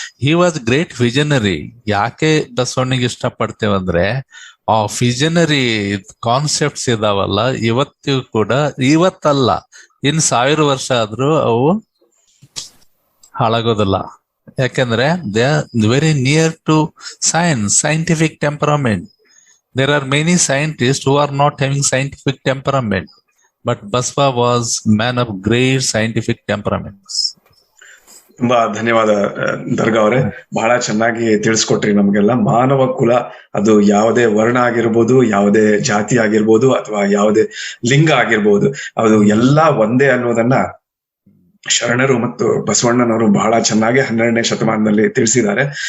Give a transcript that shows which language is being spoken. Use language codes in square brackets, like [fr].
[en] He was great visionary. [kn] ಯಾಕೆ ಬಸವಣ್ಣಿಗೆ ಇಷ್ಟಪಡ್ತೇವಂದ್ರೆ, ಆ visionary concepts ಇದಾವಲ್ಲ, ಇವತ್ತಿಗೂ ಕೂಡ, ಇವತ್ತಲ್ಲ ಇನ್ 1000 ವರ್ಷ ಆದ್ರೂ ಅವು ಹಾಳಾಗೋದಿಲ್ಲ. ಯಾಕೆಂದ್ರೆ [en] They are very near to scientific temperament. There are many scientists who are not having scientific temperament, but Basva was man of great scientific temperaments. [kn] ತುಂಬಾ ಧನ್ಯವಾದ ದರ್ಗಾ ಅವರೇ, ಬಹಳ ಚೆನ್ನಾಗಿ ತಿಳಿಸ್ಕೊಟ್ರಿ ನಮ್ಗೆಲ್ಲ. ಮಾನವ ಕುಲ ಅದು ಯಾವುದೇ ವರ್ಣ ಆಗಿರ್ಬೋದು, ಯಾವುದೇ ಜಾತಿ ಆಗಿರ್ಬೋದು, ಅಥವಾ ಯಾವುದೇ ಲಿಂಗ ಆಗಿರ್ಬೋದು, ಅದು ಎಲ್ಲಾ ಒಂದೇ ಅನ್ನೋದನ್ನ ಶರಣರು ಮತ್ತು ಬಸವಣ್ಣನವರು ಬಹಳ ಚೆನ್ನಾಗಿ 12ನೇ ಶತಮಾನದಲ್ಲಿ ತಿಳಿಸಿದ್ದಾರೆ.